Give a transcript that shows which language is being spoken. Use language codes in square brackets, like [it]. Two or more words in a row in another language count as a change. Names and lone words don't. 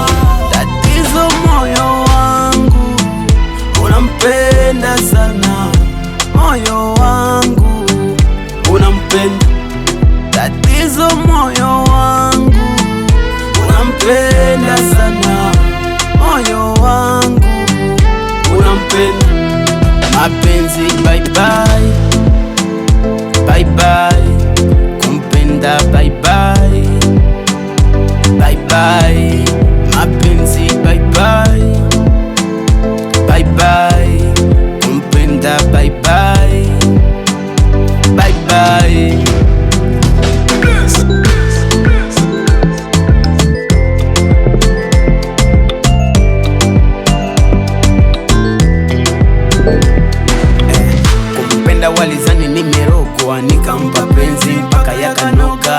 [sw] Tatizo moyo wangu unampenda sana, moyo wangu unampenda. Tatizo moyo wangu unampenda sana, moyo wangu unampenda. Mapenzi [en] bye bye, bye bye, [sw] kumpenda [en] bye bye, bye bye. [sw] Mapenzi [en] bye bye, bye bye, [sw] kumpenda [en] bye bye, bye bye. [sw] Walizani nimerogwa, nikampa penzi mpaka yakanoga.